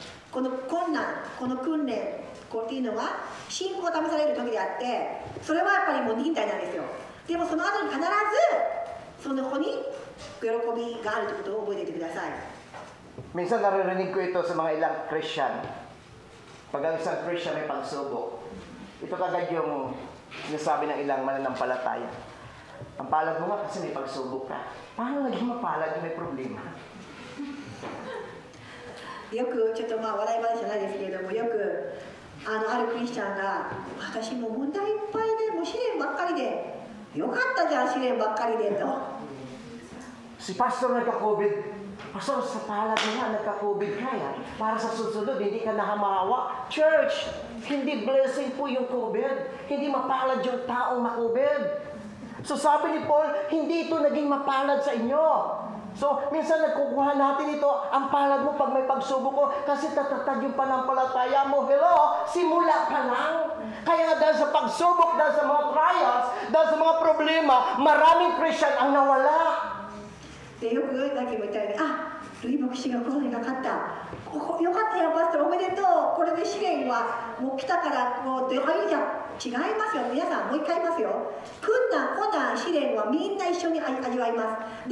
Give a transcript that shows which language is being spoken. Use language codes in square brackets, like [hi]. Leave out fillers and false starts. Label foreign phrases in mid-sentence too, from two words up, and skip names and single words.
[ja] この困難、この訓練っていうのは信仰が試される時であって、それはやっぱりもう忍耐なんですよ。でもその後に必ずその子に喜びがあるということを覚えていてください。 [tl] Minsan naririnig ko ito sa mga ilang Christian. Pag ang isang Christian may pagsubok, ito kagad yung sinasabi ng ilang mananampalataya. Ang palad mo nga kasi may pagsubok ka. Paano naging mapalad yung may problema? [ja] よくちょっとまあ笑い話じゃないですけれども、よくあるクリスチャンが私も問題いっぱいでもう試練ばっかりでよかったじゃん試練ばっかりでと。 [tl] Si Pastor nagka-COVID. Pastor, sa palad mo nga, nagka-COVID ka yan. Para sa susunod, hindi ka nahamawa. Church, hindi blessing po yung COVID. Hindi mapalad yung taong ma-COVID. So sabi ni Paul, hindi ito naging mapalad sa inyo. So, minsan nagkukuha natin ito, ang palad mo pag may pagsubok ko, kasi tatatag yung panampalataya mo. Hello, simula pa lang. Kaya dahil sa pagsubok, dahil sa mga trials, dahil sa mga problema, maraming Christian ang nawala. [ja] でよくさっきも言ったように、ルイ牧師がコロナにかかった、よかったよパスタおめでとう、これで試練はもう来たからもう出入りじゃ違いますよ。皆さんもう一回言いますよ。困難試練はみんな一緒に味わいます。